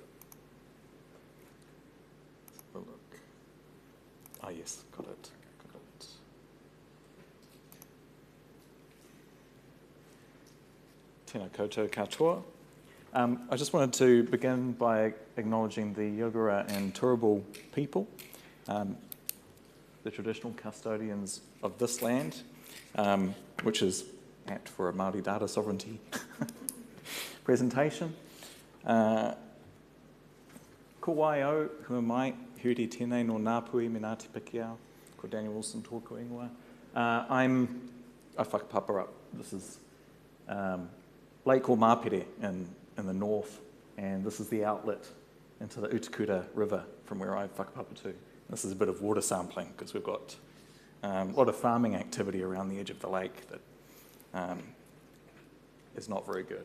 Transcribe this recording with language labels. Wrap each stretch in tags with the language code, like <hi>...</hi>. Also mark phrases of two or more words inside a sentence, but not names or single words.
<en>Let's have a look. Ah, yes, got it.</en> <mi>Tēnā koutou katoa.</mi> <en>I just wanted to begin by acknowledging the Yugara and Turrbal people, the traditional custodians of this land, which is apt for a Māori data sovereignty presentation.</en> <mi>Ko waio,</mi> <en>who am I?</en> <mi>Huri tēnei no Ngāpui me Ngāti Pikiao, ko Daniel Wilson tōku ingoa.</mi> <en>I whakapapa up. This is Lake Mapere in the north, and this is the outlet into the Utukura River from where I whakapapa to. This is a bit of water sampling because we've got a lot of farming activity around the edge of the lake that is not very good.</en>